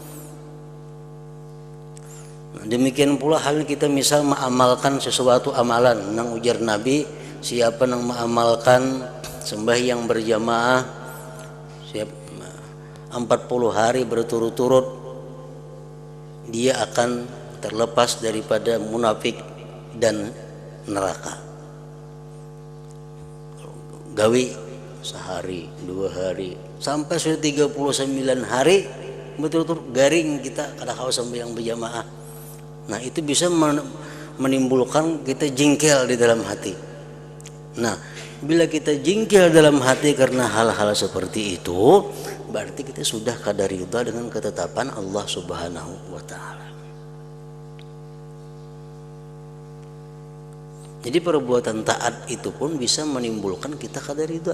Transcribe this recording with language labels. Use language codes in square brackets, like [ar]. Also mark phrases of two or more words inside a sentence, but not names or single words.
[bjn] Nah, demikian pula halnya kita misal mengamalkan sesuatu amalan nang ujar Nabi, siapa nang mengamalkan sembahyang berjamaah siap 40 hari berturut-turut, dia akan terlepas daripada munafik dan neraka. Gawi sehari, 2 hari, sampai sudah 39 hari betul-betul garing kita kada kau sembahyang berjamaah. Nah, [id] itu bisa menimbulkan kita jengkel di dalam hati. [bjn] Nah, bila kita jengkel dalam hati karena hal-hal seperti itu, berarti kita sudah kada ridha dengan ketetapan Allah [ar] سبحانه وتعالى. [bjn] Jadi perbuatan taat itu pun bisa menimbulkan kita kada ridha.